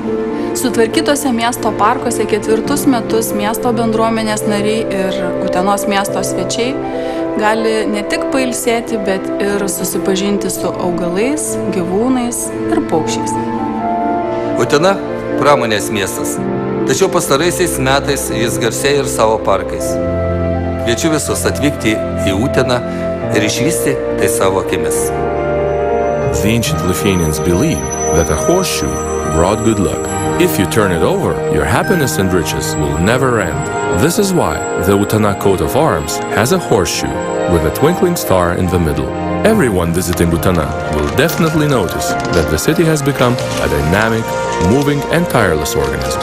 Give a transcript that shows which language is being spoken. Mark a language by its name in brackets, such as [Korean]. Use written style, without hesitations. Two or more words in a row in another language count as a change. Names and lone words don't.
[Lithuanian] Sutvarkytose miesto parkuose 4 metus miesto bendruomenės nariai ir Utenos miesto svečiai gali ne tik pailsėti, bet ir susipažinti su augalais, gyvūnais ir paukščiais. Utena – pramonės miestas, tačiau pastaraisiais metais jis garsėja ir savo parkais. Kviečiu visus atvykti į Uteną ir išvysti tai savo akimis. [English] The ancient Lithuanians believed that a horseshoe brought good luck. If you turn it over, your happiness and riches will never end. This is why the Utena coat of arms has a horseshoe with a twinkling star in the middle. Everyone visiting Utena will definitely notice that the city has become a dynamic, moving and tireless organism.